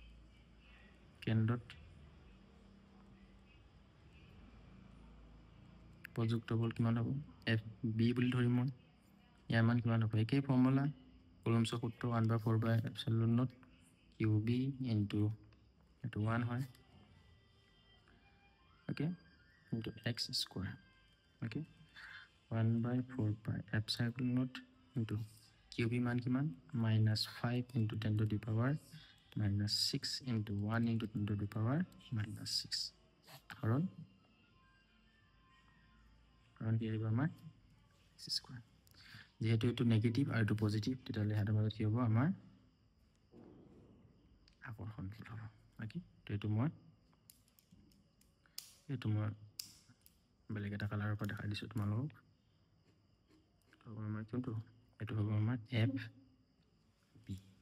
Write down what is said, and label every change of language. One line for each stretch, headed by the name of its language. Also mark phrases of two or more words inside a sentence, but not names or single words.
Assamese: কেন্দ্ৰত প্ৰযুক্ত বল কিমান হ'ব এফ বি বুলি ধৰিম মই ইয়াৰ মান কিমান হ'ব একেই ফৰ্মুলা কুলম্বছৰ সূত্ৰ 1/4 কিউ বি ইনটু এইটো 1 হয়
English: okay into x square okay 1/4 into cube মান কিমান -5 into 10 to the power -6 into 1 into 10 to the power -6
Assamese: কাৰণ কি আহিব আমাৰ
English: x square
Assamese: যেহেতু এটো নেগেটিভ আৰু এটো পজিটিভ তেতিয়ালে হাতৰ মাজত কি হ'ব আমাৰ আকৰ্ষণ বল হ'ব okay তো এটো মই বেলেগ এটা কালাৰৰ পৰা দেখাই দিছো তোমালোকক তো আমাৰ কোনটো এটো হ'ব আমাৰ এফ বি